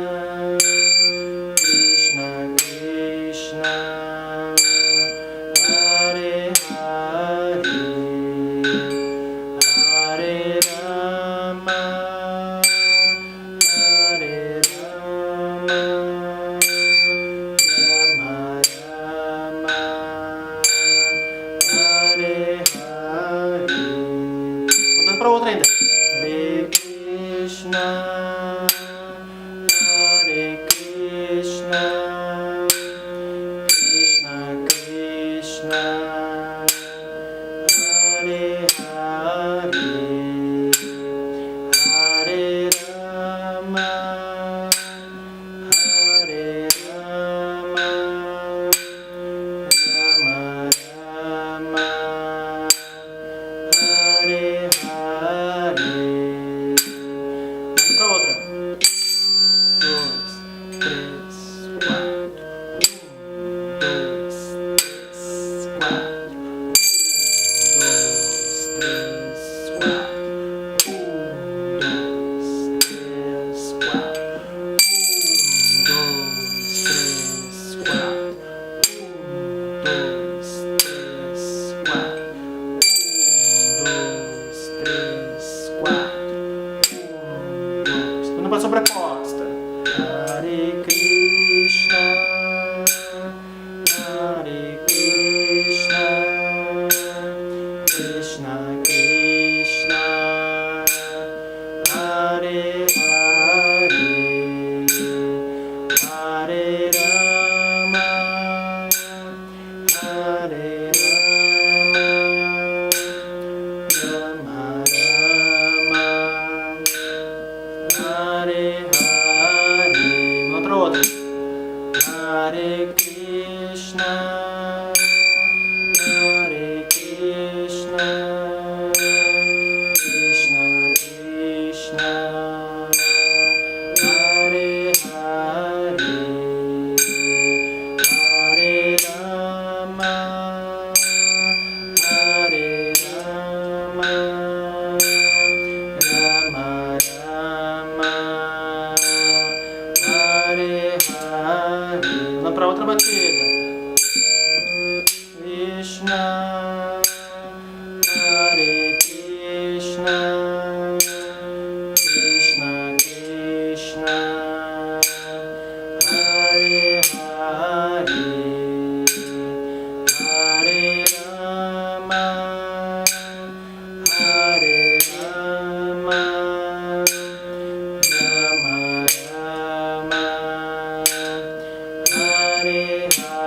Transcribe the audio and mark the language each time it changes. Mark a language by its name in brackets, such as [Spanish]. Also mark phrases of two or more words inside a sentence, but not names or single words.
[Sanskrit] कृष्ण कृष्ण, हरे हरे, हरे राम, हरे राम, राम राम, हरे हरे. [Portuguese] Mudando para outra ainda. [Sanskrit] हरे कृष्ण, हरे कृष्ण, कृष्ण कृष्ण, हरे हरे, हरे राम, हरे राम, राम राम, हरे हरे. [Portuguese] Vamos pra outra. 2, 3, 4. 1, 2, 3, 4. 2, 3, 4. 1, 2, 3, 4. 1, 2, 3, 4. 1, 2, 3, 4. 1, 2, 3, 4. 1, 2. Tudo para sobreposta. [Sanskrit] हरे कृष्ण, हरे कृष्ण, कृष्ण कृष्ण, हरे हरे, हरे राम, हरे राम, राम राम, हरे हरे. [Portuguese] Vamos para outra. [Sanskrit] हरे कृष्ण, हरे कृष्ण, कृष्ण कृष्ण, हरे हरे, हरे राम, हरे राम, राम राम, हरे हरे. [Portuguese] Vamos para outra batida. [Sanskrit] कृष्ण, हरे कृष्ण, कृष्ण कृष्ण, हरे हरे, हरे राम, हरे राम, राम राम, हरे